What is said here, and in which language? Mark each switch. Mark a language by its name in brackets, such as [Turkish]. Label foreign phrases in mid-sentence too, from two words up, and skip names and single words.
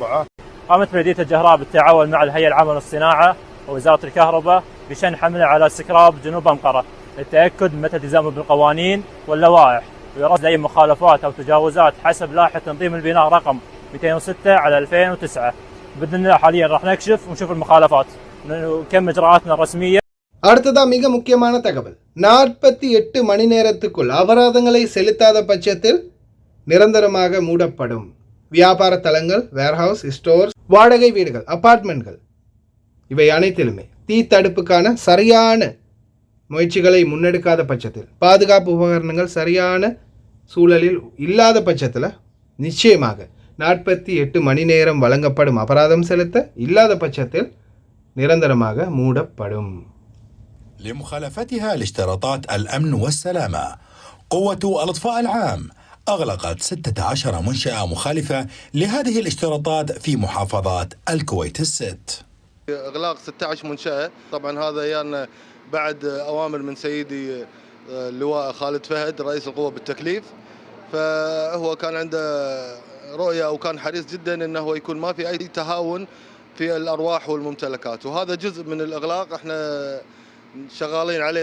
[Arabic] قامت بلديه الجهراء بالتعاون مع الهيئه العامه للصناعه ووزارة الكهرباء بشن حملة على سكراب جنوب أنقرة للتأكد من التزامه بالقوانين واللوائح ويرصد أي مخالفات أو تجاوزات حسب لائحة تنظيم البناء رقم 206 على 2009. بإذن الله حاليا راح نكشف ونشوف المخالفات ونكمل إجراءاتنا الرسمية. [Tamil] அடுத்ததா மிக முக்கியமான தகவல். 48 மணி நேரத்துக்குள் அபராதங்களை செலுத்தாத பட்சத்தில் நிரந்தரமாக மூடப்படும் வியாபார தலங்கள், வேர்ஹவுஸ், ஸ்டோர்ஸ், வாடகை வீடுகள், அபார்ட்மெண்ட்கள் இவை அனைத்திலுமே தீ தடுப்புக்கான சரியான முயற்சிகளை முன்னெடுக்காத பட்சத்தில், பாதுகாப்பு உபகரணங்கள் சரியான சூழலில் இல்லாத பட்சத்தில் நிச்சயமாக 48 மணி நேரம் வழங்கப்படும். அபராதம் செலுத்த இல்லாத பட்சத்தில் நிரந்தரமாக மூடப்படும். [Arabic] لمخالفتها لاشتراطات الأمن والسلامة، قوة الإطفاء العام أغلقت 16 منشأة مخالفة لهذه الاشتراطات في محافظات الكويت الست. إغلاق 16 منشأة. طبعا هذا يعني بعد أوامر من سيدي اللواء خالد فهد رئيس القوة بالتكليف، فهو كان عنده رؤية أو كان حريص جدا أنه يكون ما في أي تهاون في الأرواح والممتلكات، وهذا جزء من الإغلاق احنا شغالين عليه.